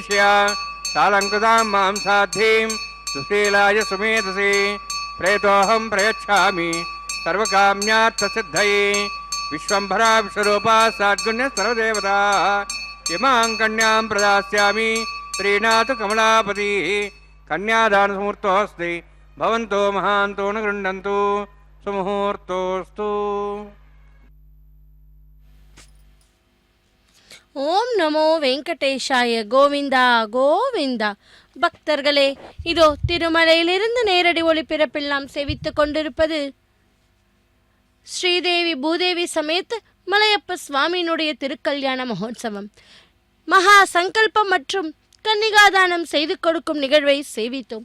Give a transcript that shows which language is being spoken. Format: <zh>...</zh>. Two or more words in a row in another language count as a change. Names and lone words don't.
<sa>चिकीर्ष्या सालङ्कृतां मां साध्वीं सुशीलाय सुमेधसे प्रेतोऽहं प्रयच्छामि सर्वकाम्यार्थसिद्धये विश्वम्भरा विश्वरूपा साद्गुण्यः सर्वदेवता इमां कन्यां प्रदास्यामि प्रीणातु कमलापतिः कन्यादानसमुहूर्तोऽस्ति भवन्तो महान्तो न गृह्णन्तु सुमुहूर्तोऽस्तु ॐ नमो वेङ्कटेशाय गोविन्दा गोविन्दा.</sa> <ta>பக்தர்களே, இதோ திருமலையிலிருந்து நேரடி ஒளிபரப்பில் நாம் சேவித்துக் கொண்டிருப்பது ஸ்ரீதேவி பூதேவி சமேத் மலையப்ப சுவாமியினுடைய திருக்கல்யாண மகோத்சவம். மகா சங்கல்பம் மற்றும் கன்னிகாதானம் செய்து கொடுக்கும் நிகழ்வை சேவித்தோம்.</ta>